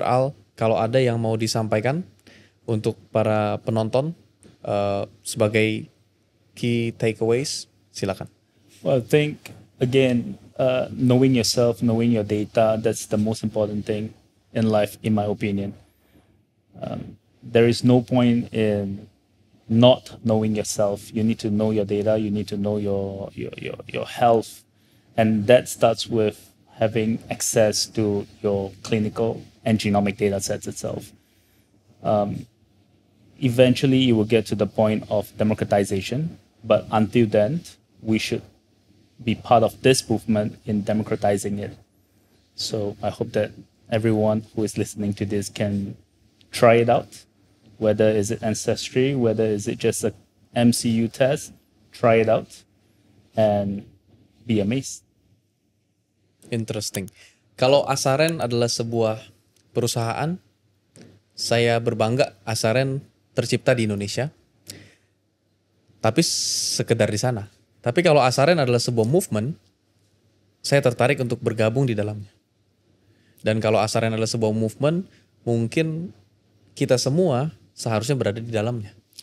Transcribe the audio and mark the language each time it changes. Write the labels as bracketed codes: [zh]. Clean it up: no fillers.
[id] Al, kalau ada yang mau disampaikan untuk para penonton sebagai [en] key takeaways, [id] silakan. [en] Well, I think, again, knowing yourself, knowing your data, that's the most important thing in life, in my opinion. There is no point in not knowing yourself. You need to know your data. You need to know your health. And that starts with having access to your clinical and genomic data sets itself. Eventually, you will get to the point of democratization. But until then, we should be part of this movement in democratizing it. So I hope that everyone who is listening to this can try it out. Whether is it Ancestry, whether is it just a MCU test, try it out and be amazed. Interesting. [id] Kalau Asaren adalah sebuah perusahaan, saya berbangga Asaren tercipta di Indonesia. Tapi sekedar di sana. Tapi kalau Asaren adalah sebuah movement, saya tertarik untuk bergabung di dalamnya. Dan kalau Asaren adalah sebuah movement, mungkin kita semua seharusnya berada di dalamnya.